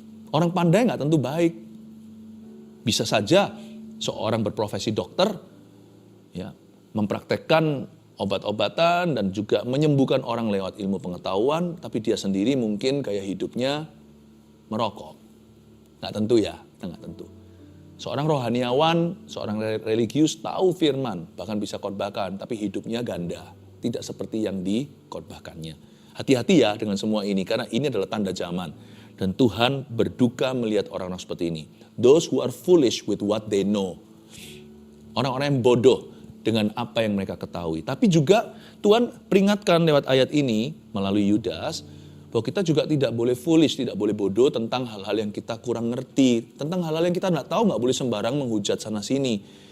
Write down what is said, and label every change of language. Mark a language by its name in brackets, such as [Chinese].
[Indonesian] Orang pandai nggak tentu baik. Bisa saja seorang berprofesi dokter, ya, mempraktekkan obat-obatan dan juga menyembuhkan orang lewat ilmu pengetahuan, tapi dia sendiri mungkin gaya hidupnya merokok. Nggak tentu ya, kita nggak tentu. Seorang rohaniawan, seorang religius tahu firman, bahkan bisa khotbahkan, tapi hidupnya ganda. Tidak seperti yang dikhotbahkannya. Hati-hati ya dengan semua ini, karena ini adalah tanda zaman. Dan Tuhan berduka melihat orang-orang seperti ini. [English] Those who are foolish with what they know. [Indonesian] Orang-orang yang bodoh dengan apa yang mereka ketahui. Tapi juga Tuhan peringatkan lewat ayat ini melalui Yudas, bahwa kita juga tidak boleh foolish, tidak boleh bodoh tentang hal-hal yang kita kurang ngerti. Tentang hal-hal yang kita nggak tahu, nggak boleh sembarang menghujat sana sini.